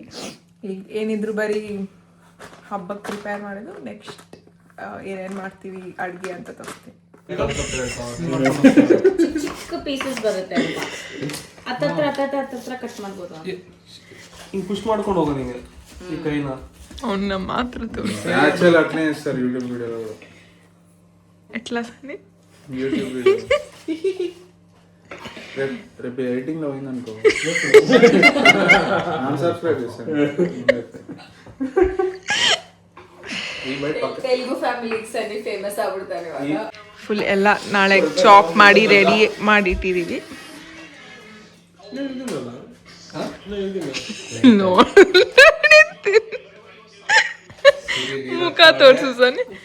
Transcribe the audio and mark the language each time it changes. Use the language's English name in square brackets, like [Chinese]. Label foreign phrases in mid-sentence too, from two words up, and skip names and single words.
[Kannada] ಈಗ ಏನಿದ್ರು ಬರೀ ಹಬ್ಬಕ್ಕೆ ಪ್ರಿಪೇರ್ ಮಾಡೋದು. ನೆಕ್ಸ್ಟ್ ಏನೇನು ಮಾಡ್ತೀವಿ ಅಡುಗೆ ಅಂತ ತೋರಿಸ್ತೀನಿ. ಚಿಕ್ಕ ಪೀಸಸ್ ಬರುತ್ತೆ ಅಲ್ವಾ, ಹತ್ತತ್ರ ಕಟ್ ಮಾಡ್ಬೋದು. ಹಿಂಗೆ ಪುಷ್ ಮಾಡ್ಕೊಂಡು ಹೋಗೋ ನಿಂಗೆ ಈ ಕೈನ ಅವನ್ನ ಮಾತ್ರ ತೋರಿಸಿ. [Telugu] యాక్చువల్ అట్లనే చేస్తారు యూట్యూబ్ వీడియోలో. ఎట్లా సని యూట్యూబ్ వీడియో రేపు ఎడిటింగ్ లో పోయిందనుకో అన్సబ్స్క్రైబ్ చేస్తాను. [Kannada] ತೆಲುಗು ಫ್ಯಾಮಿಲಿಗೆ ಸರಿ ಫೇಮಸ್ ಆಗ್ಬಿಡ್ತಾರೆ ಇವಾಗ. ಫುಲ್ ಎಲ್ಲ ನಾಳೆ ಚಾಪ್ ಮಾಡಿ ರೆಡಿ ಮಾಡಿಟ್ಟಿದ್ದೀವಿ. ಮುಖ ತೋರಿಸು ಸನಿ.